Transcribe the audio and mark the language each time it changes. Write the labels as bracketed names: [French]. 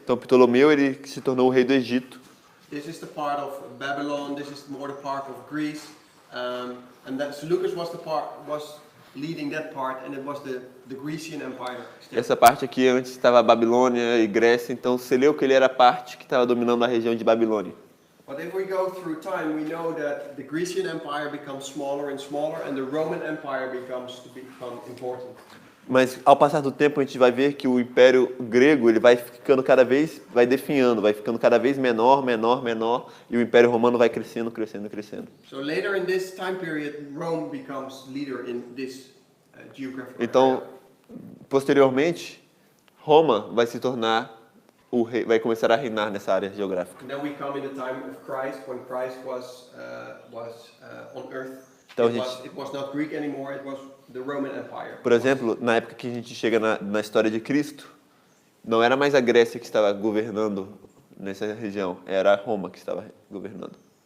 [Portuguese] Então Ptolomeu ele se tornou o rei do Egito. [English] This is the part of Babylon. This is more the part of Greece, and that Seleucus was leading that part, and it was the Grecian Empire. still. [Portuguese] Essa parte aqui antes estava a Babilônia e Grécia, então Seleuco ele era a parte que estava dominando a região de Babilônia. [English] But if we go through time, we know that the Grecian Empire becomes smaller and smaller, and the Roman Empire becomes important. [Portuguese] Mas ao passar do tempo a gente vai ver que o Império Grego ele vai definhando, vai ficando cada vez menor, e o Império Romano vai crescendo. [English] So later in this time period, Rome becomes leader in this geographical [Portuguese] Então, [English] area. [Portuguese] posteriormente, Roma vai se tornar o rei, vai começar a reinar nessa área geográfica. [English] And then we come in the time of Christ, when Christ was on earth. [Portuguese] Então, [English] It was not Greek anymore; it was the Roman Empire. [Portuguese] Por exemplo, na época que a gente chega na história de Cristo, não era mais a Grécia que estava governando nessa região, era Roma que estava governando.